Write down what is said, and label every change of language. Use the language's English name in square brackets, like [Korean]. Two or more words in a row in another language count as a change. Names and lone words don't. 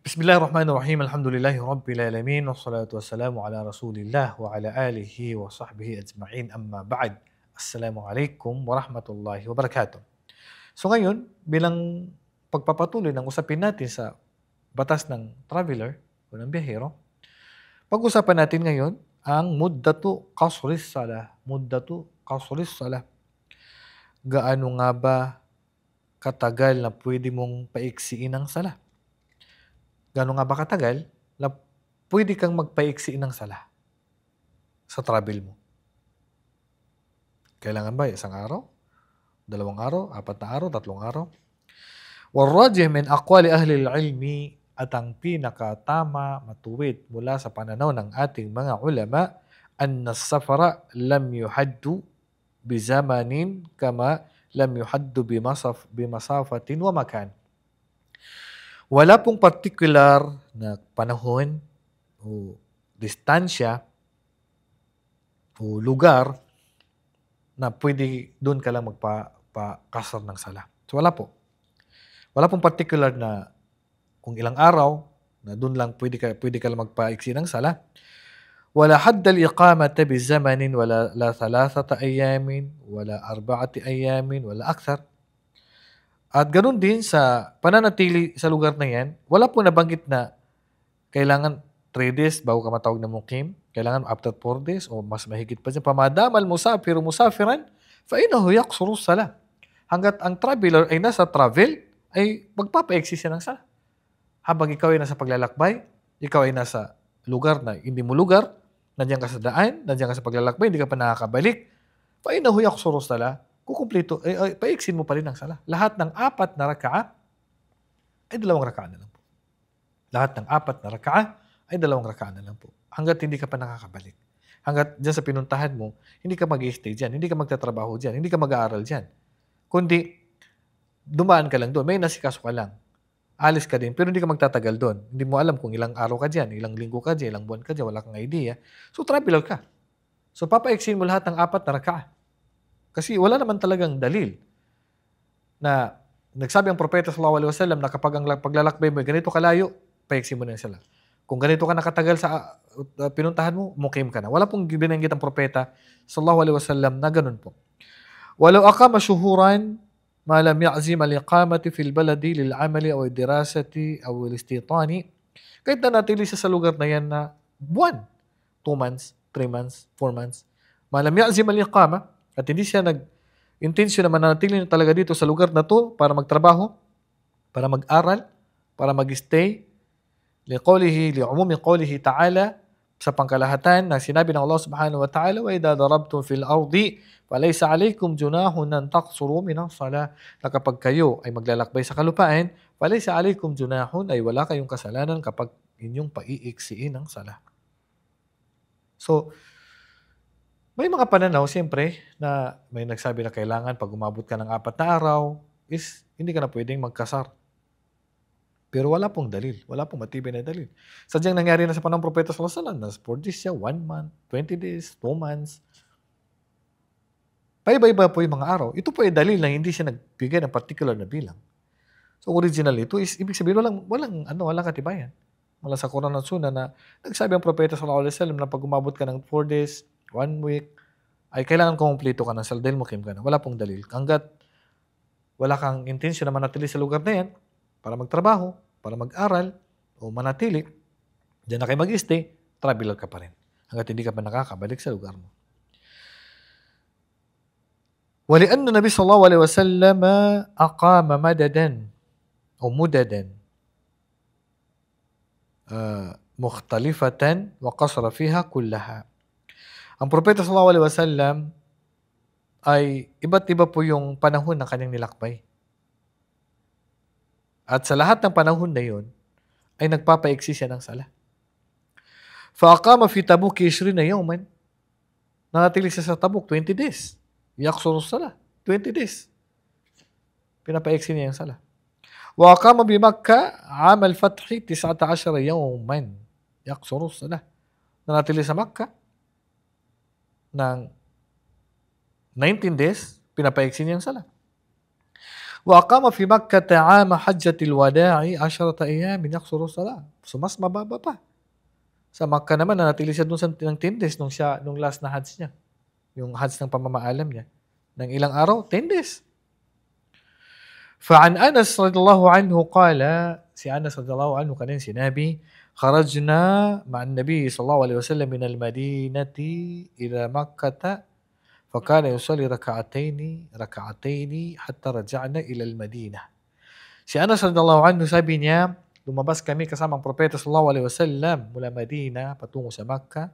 [Arabic] بسم الله الرحمن الرحيم. الحمد لله رب العالمين. والصلاة والسلام على رسول الله وعلى آله وصحبه أجمعين. أما بعد. السلام عليكم ورحمة الله وبركاته. [Filipino] So ngayon, bilang pagpapatuloy ng usapin natin sa batas ng traveler o ng biyahero, pag-usapan natin ngayon ang [Arabic] مدة قصر الصلاة. مدة قصر الصلاة. [Filipino] Gaano nga ba katagal na pwede mong paiksiin ang sala? Gaano nga ba katagal na pwede kang magpaiksi ng sala sa travel mo? Kailangan ba isang araw, 2 araw, 4 na araw, 3 araw? [Arabic] والراجح من أقوال أهل العلم, [Filipino] at ang pinakatama, matuwid mula sa pananaw ng ating mga ulama, [Arabic] أن السفر لم يحد بزمن كما لم يحد بمسافة ومكان. [Filipino] Wala pong particular na panahon o distansya o lugar na pwede doon ka lang magpa-kasar ng sala. So wala po. Wala pong particular na kung ilang araw na doon lang pwede ka lang magpaiksi ng sala. [Arabic] ولا حد الإقامة بزمن، ولا لـ 3 أيام، ولا 4 أيام، ولا أكثر. [Filipino] At ganoon din sa pananatili sa lugar na yan, wala po nabanggit na kailangan 3 days bago ka matawag na mukim, kailangan after 4 days o mas mahigit pa dyan. [Arabic] فما دام المسافر مسافرا، فإنه يقصر الصلاة. [Filipino] Hanggat ang traveler ay nasa travel, ay magpapaiksi siya ng sala. Habang ikaw ay nasa paglalakbay, ikaw ay nasa lugar na hindi mo lugar, nandiyan ka sa daan, nandiyan ka sa paglalakbay, hindi ka pa nakakabalik, [Arabic] فإنه يقصر الصلاة. [Filipino] Kukumpleto, paiksin mo pa rin ang sala. Lahat ng 4 na raka'a ay 2 raka'a na lang po. Lahat ng 4 na raka'a ay 2 raka'a na lang po. Hanggat hindi ka pa nakakabalik. Hanggat dyan sa pinuntahan mo, hindi ka mag-i-stay dyan, hindi ka magtatrabaho dyan, hindi ka mag-aaral dyan. Kundi, dumaan ka lang doon, may nasikaso ka lang. Alis ka din, pero hindi ka magtatagal doon. Hindi mo alam kung ilang araw ka dyan, ilang linggo ka dyan, ilang buwan ka dyan, wala kang idea. So, traveler ka. So, papaiksin mo lahat ng 4 na raka'a. Kasi wala naman talagang dalil na nagsabi ang propeta [Arabic] صلى الله عليه وسلم [Filipino] na kapag ang paglalakbay mo ganito kalayo, paiksi mo na yung sala. Kung ganito ka nakatagal sa pinuntahan mo, mukim ka na. Wala pong binanggit ang propeta [Arabic] صلى الله عليه وسلم [Filipino] na ganun po. [Arabic] ولو أقام شهورا ما لم يعزم الإقامة في البلد للعمل أو الدراسة أو الاستيطان, [Filipino] kahit na natili siya sa lugar na yan na buwan, 2 months, 3 months, 4 months, [Arabic] ما لم يعزم الإقامة, [Filipino] at hindi siya nag-intensyon na mananatili na talaga dito sa lugar na to para magtrabaho, para mag-aral, para mag-stay. [Arabic] لعموم قوله تعالى, [Filipino] sa pangkalahatan na sinabi ng Allah [Arabic] سبحانه وتعالى، وإذا ضربتم في الأرض فليس عليكم جناح أن تقصروا من الصلاة. [Filipino] Na kapag kayo ay maglalakbay sa kalupaan, [Arabic] فليس عليكم جناح, [Filipino] ay wala kayong kasalanan kapag inyong paiiksiin ang sala. So, may mga pananaw, siyempre, na may nagsabi na kailangan pag umabot ka ng 4 na araw, is hindi ka na pwedeng magkasar. Pero wala pong dalil. Wala pong matibay na dalil. Sadyang nangyari na sa panahon ng propeta [Arabic] صلى الله عليه وسلم, [Filipino] na 4 days siya, 1 month, 20 days, 2 months. Paiba-iba po yung mga araw. Ito po ay dalil na hindi siya nagbigay ng particular na bilang. So original ito is, ibig sabihin, walang katibayan. Mula sa Quran at Sunnah na nagsabi ang propeta [Arabic] صلى الله عليه وسلم [Filipino] na pag umabot ka ng 4 days, 1 week, ay kailangan kumpleto ka ng sala dahil mukim ka na. Wala pong dalil. Hanggat wala kang intensyon na manatili sa lugar na yan para magtrabaho, para mag-aral, o manatili, diyan na kayo mag-stay, traveler ka pa rin. Hanggat hindi ka pa nakakabalik sa lugar mo. [Arabic] ولأن النبي صلى الله عليه وسلم أقام مددا أو مددا مختلفة وقصر فيها كلها. [Filipino] Ang propeta [Arabic] صلى الله عليه وسلم [Filipino] ay iba't iba po yung panahon ng kanyang nilakbay. At sa lahat ng panahon na yun, ay nagpapaiksi siya ng sala. [Arabic] فَأَقَامَ فِي تَبُوكِ 20 يَوْمًا. [Filipino] Nanatili siya sa Tabuk, 20 days. [Arabic] يَقْصُرُ الصَّلَةِ, 20 days. [Filipino] Pinapaiksi niya yung sala. [Arabic] وَأَقَامَ بِمَكَّةِ عَامَ الْفَتْحِ 19 يَوْمًا يَقْصُرُ الصَّلَةِ. [Filipino] Nanatili sa Makkah ng 19 days, pinapaiksi niya ang sala. [Arabic] وأقام في مكة عام حجة الوداع 10 أيام يقصر الصلاة. [Filipino] So mas mababa pa. Sa Makkah naman nanatili siya dun ng 10 days nung last na Hajj niya. Yung Hajj ng pamamaalam niya. Ng ilang araw? 10 days. [Arabic] فعن أنس رضي الله عنه قال [Filipino] si Anas radhiyallahu anhu kanyang sinabi [Arabic] خرجنا مع النبي صلى الله عليه وسلم من المدينة إلى مكة فكان يصلي ركعتين حتى رجعنا إلى المدينة. [Filipino] Si Anas [Arabic] رضي الله عنه [Filipino] sabi niya, lumabas kami kasama ang propeta [Arabic] صلى الله عليه وسلم [Filipino] mula Medina patungo sa Makkah.